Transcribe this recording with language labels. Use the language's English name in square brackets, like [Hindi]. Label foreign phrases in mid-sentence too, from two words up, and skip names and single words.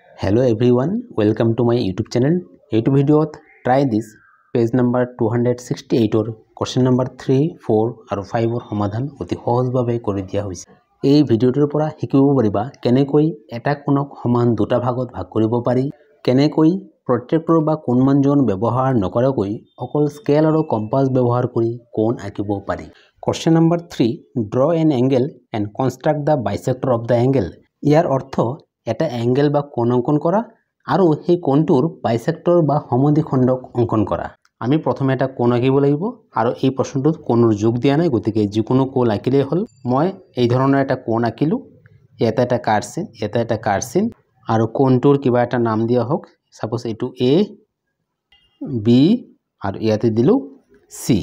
[English] Hello everyone, welcome to my YouTube channel. [Assamese] এইটো ভিডিঅ'ত [English] try this page number 268 or question number 3, 4 [Assamese] আৰু 5 ৰ সমাধান অতি সহজভাৱে কৰি দিয়া হৈছে। এই ভিডিঅ'টোৰ পৰা শিকিব পাৰিবা কেনেকৈ এটা কোণক সমান দুটা ভাগত ভাগ কৰিব পাৰি, কেনেকৈ প্ৰটেক্টৰ বা কোণমানজন ব্যৱহাৰ নকৰাকৈ অকল স্কেল আৰু কম্পাছ ব্যৱহাৰ কৰি কোণ আঁকিব পাৰি। [English] Question number 3, draw an angle and construct the bisector of the angle. [Assamese] ইয়াৰ অৰ্থ এটা এংগেল বা কোণ অঙ্কন করা আৰু সেই কোণটোৰ বাইসেক্টৰ বা সমদ্বিখণ্ডক অঙ্কন করা। আমি প্ৰথমে এটা কোণ আঁকিব লাগিব আৰু এই প্ৰশ্নটোত কোণৰ যোগ দিয়া নাই, গতিকে যিকোনো কোণ আঁকিলেই হ'ল। মই এই ধৰণৰ এটা কোণ আঁকিলোঁ, ইয়াতে এটা কাৰ্চিন, ইয়াতে এটা কাৰ্চিন আৰু কোণটোৰ কিবা এটা নাম দিয়া হোক, সাপোজ এইটো এ বি আৰু ইয়াতে দিলোঁ সি।